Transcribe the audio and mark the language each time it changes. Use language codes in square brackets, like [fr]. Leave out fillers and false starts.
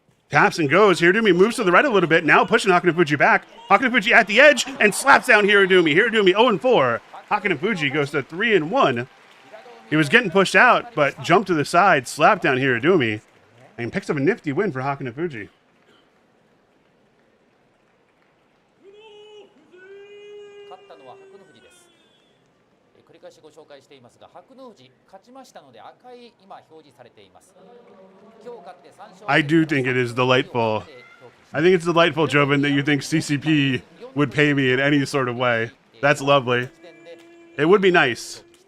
[en] Taps and goes. Hirodumi moves to the right a little bit. Now pushing Hakan Fuji back. Hakan Fuji at the edge and slaps down Hirodumi. Hirodumi 0-4. Hakan Fuji goes to 3-1. He was getting pushed out, but jumped to the side, slapped down Hirodumi, and picks up a nifty win for Hakan Fuji. [ja] 勝ったのは白野富士です。繰り返しご紹介していますが、白野富士勝ちましたので赤い今表示されています。今日勝って3勝。 [en] I do think it is delightful. I think it's delightful, Joven, that you think CCP would pay me in any sort of way. That's lovely. It would be nice.